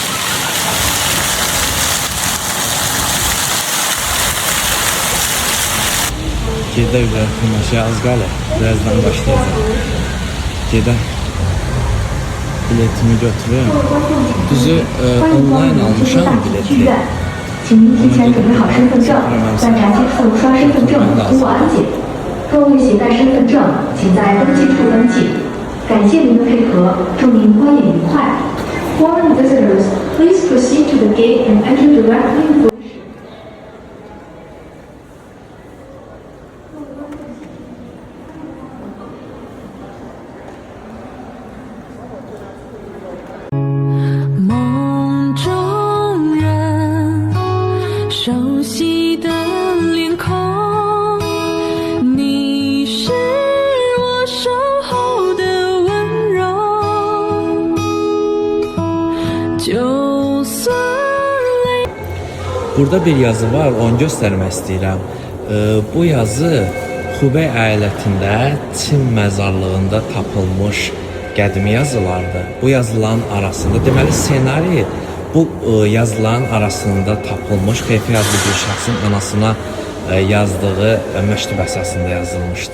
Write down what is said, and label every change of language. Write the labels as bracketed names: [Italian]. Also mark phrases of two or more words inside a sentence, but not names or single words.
[Azerbaijani] Gedək və tamaşaya az qalır. Birazdan başlayacaq. Gedək. Biletimi götürüm. Düzü online almışam bileti. [Chinese] 请您提前准备好身份证，在闸机处刷身份证图我安检。若未携带身份证，请在登记处登记。感谢您的配合，祝您观影愉快。 [English] Foreign visitors, please proceed to the gate and enter directly for. [Chinese] 梦中人，熟悉的脸孔，你是我守候的温柔。就算泪。 [Azerbaijani] Burada bir yazı var, onu göstərmək istəyirəm. Bu yazı Xubey əyalətində Çin məzarlığında tapılmış qədimi yazılardır. Bu yazıların arasında, deməli ssenari bu yazıların arasında tapılmış xeyfi yazılı bir şəxsin anasına yazdığı məktub əsasında yazılmışdı.